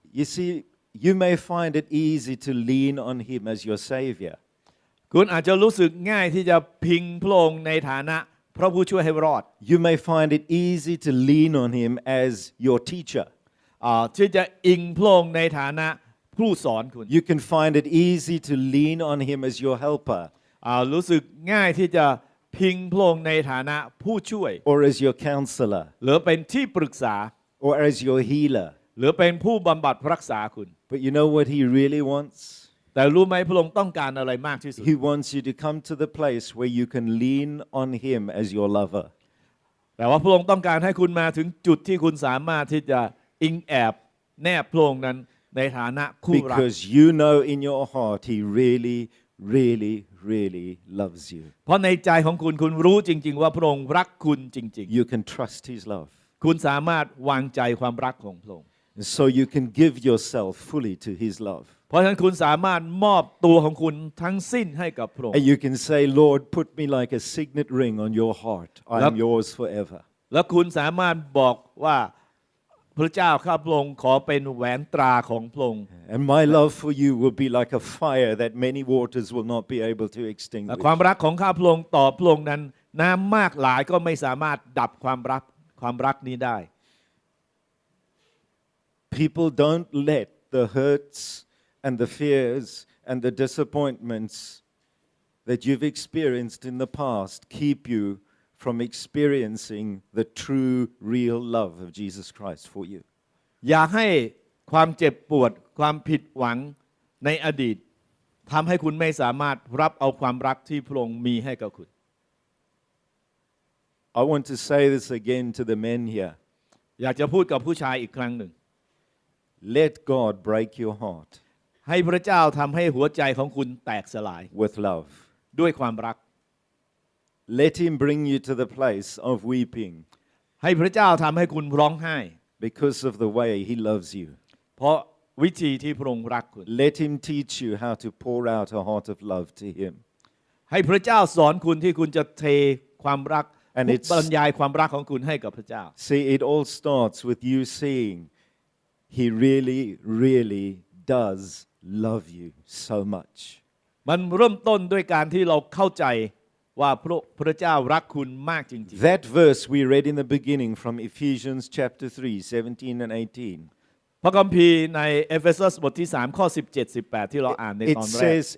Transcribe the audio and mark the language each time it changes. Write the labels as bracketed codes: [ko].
[en] You see, you may find it easy to lean on Him as your Savior. [th] คุณอาจจะรู้สึกง่ายที่จะพิงพระองค์ในฐานะพระผู้ช่วยให้รอด [en] You may find it easy to lean on Him as your teacher. [th] ที่จะอิงพระองค์ในฐานะผู้สอนคุณ [en] You can find it easy to lean on Him as your helper. [th] รู้สึกง่ายที่จะพิงพระองค์ในฐานะผู้ช่วย [en] or as your counselor, [th] หรือเป็นที่ปรึกษา [en] or as your healer. [th] หรือเป็นผู้บำบัดรักษาคุณ [en] But you know what He really wants? [th] แต่รู้ไหมพระองค์ต้องการอะไรมากที่สุด [en] He wants you to come to the place where you can lean on Him as your lover. [th] แต่ว่าพระองค์ต้องการให้คุณมาถึงจุดที่คุณสามารถที่จะอิงแอบแนบพระองค์นั้นในฐานะคู่รัก [en] Because you know in your heart He really, really, really loves you. [th] เพราะในใจของคุณรู้จริงๆว่าพระองค์รักคุณจริง [en] You can trust His love. [th] ๆคุณสามารถวางใจความรักของพระองค์ [en] And so you can give yourself fully to His love. [th] เพราะฉะนั้นคุณสามารถมอบตัวของคุณทั้งสิ้นให้กับพระองค์ [en] And you can say, Lord, put me like a signet ring on your heart. I am yours forever. [th] แล้วคุณสามารถบอกว่าพระเจ้าข้าพระองค์ขอเป็นแหวนตราของพระองค์ [en] And my love for you will be like a fire that many waters will not be able to [th] และ [en] extinguish. [th] ความรักของข้าพระองค์ต่อพระองค์นั้นน้ำมากหลายก็ไม่สามารถดับความรักนี้ได้ [en] People don't let the hurts and the fears and the disappointments that you've experienced in the past keep you from experiencing the true, real love of Jesus Christ for you. [th] อย่าให้ความเจ็บปวดความผิดหวังในอดีตทำให้คุณไม่สามารถรับเอาความรักที่พระองค์มีให้กับคุณ [en] I want to say this again to the men here. [th] อยากจะพูดกับผู้ชายอีกครั้งหนึ่ง [en] Let God break your heart [th] ให้พระเจ้าทำให้หัวใจของคุณแตกสลาย [en] with love. [th] ด้วยความรัก [en] Let Him bring you to the place of weeping [th] ให้พระเจ้าทำให้คุณร้องไห้ [en] because of the way He loves you. [th] เพราะวิธีที่พระองค์รักคุณ [en] Let Him teach you how to pour out a heart of love to Him. [th] ให้พระเจ้าสอนคุณที่คุณจะเทความรัก [en] And it's [th] บรรยายความรักของคุณให้กับพระเจ้า [en] See, it all starts with you seeing He really, really does love you so much. [th] มันเริ่มต้นด้วยการที่เราเข้าใจว่าพระเจ้ารักคุณมากจริง [en] That verse we read in the beginning from Ephesians chapter 3, 17 and 18. [th] ๆพระคัมภีร์ในเอเฟซัสบทที่3ข้อ17 18ที่เราอ่านในตอนแรก